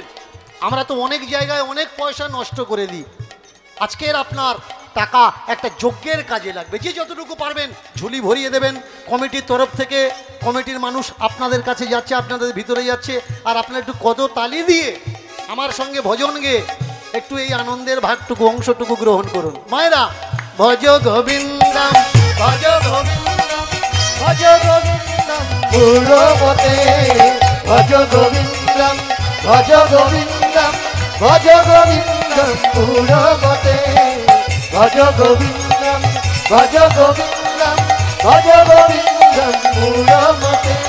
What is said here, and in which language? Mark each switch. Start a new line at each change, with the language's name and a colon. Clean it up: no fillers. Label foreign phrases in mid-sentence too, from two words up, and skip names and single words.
Bangla: আমরা তো অনেক জায়গায় অনেক পয়সা নষ্ট করে দিই, আজকের আপনার টাকা একটা যজ্ঞের কাজে লাগবে। যে যতটুকু পারবেন ঝুলি ভরিয়ে দেবেন। কমিটির তরফ থেকে কমিটির মানুষ আপনাদের কাছে যাচ্ছে, আপনাদের ভিতরে যাচ্ছে। আর আপনারা একটু কদতালি দিয়ে আমার সঙ্গে ভজন গেয়ে একটু এই আনন্দের ভাগটুকু, অংশটুকু গ্রহণ করুন।
Sanskrit: মায়েরা, ভজ গোবিন্দম ভজ গোবিন্দম ভজ গোবিন্দম পুরবতে, ভজ গোবিন্দম ভজ গোবিন্দম ভজ গোবিন্দম পুরবতে, ভজ গোবিন্দম ভজ গোবিন্দম ভজ গোবিন্দম পুরবতে।